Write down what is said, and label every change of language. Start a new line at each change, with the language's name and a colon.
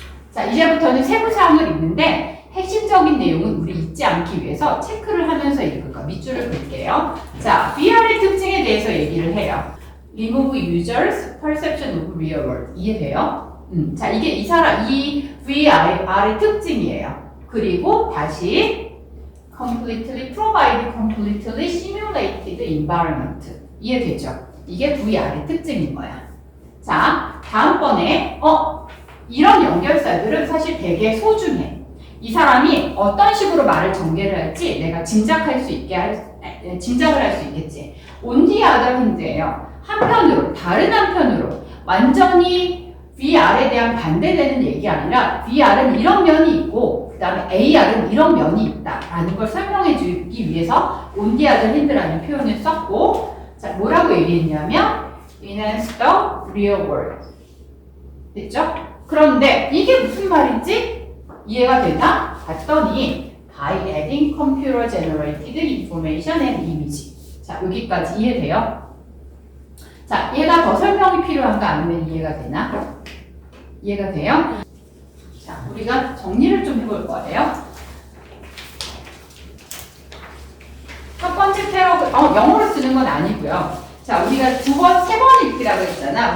Korean: 자, 이제부터는 세부사항을 읽는데 핵심적인 내용은 우리 잊지 않기 위해서 체크를 하면서 읽을 거예요. 밑줄을 그을게요. 자, VR의 특징에 대해서 얘기를 해요.
English: Remove users perception of real world.
Korean: 이해돼요? 자, 이게 이 VR의 특징이에요. 그리고 다시
English: completely provide completely simulated environment.
Korean: 이해되죠? 이게 VR의 특징인 거야. 자, 다음번에 이런 연결사들은 사실 되게 소중해. 이 사람이 어떤 식으로 말을 전개를 할지 내가 짐작을 할 수 있겠지.
English: On the other hand예요.
Korean: 다른 한편으로 완전히 VR에 대한 반대되는 얘기 아니라 VR은 이런 면이 있고 그 다음에 AR은 이런 면이 있다라는 걸 설명해 주기 위해서
English: on the other hand
Korean: 라는 표현을 썼고, 자, 뭐라고 얘기했냐면
English: enhance the real world.
Korean: 됐죠? 그런데 이게 무슨 말인지 이해가 되나? 봤더니
English: by adding computer generated information and image.
Korean: 자, 여기까지 이해돼요? 자, 얘가 더 설명이 필요한가 아니면 이해가 되나? 이해가 돼요? 자, 우리가 정리를 좀 해볼 거예요. 첫 번째 패러그, 영어로 쓰는 건 아니고요. 자, 우리가 세 번 읽기라고 했잖아.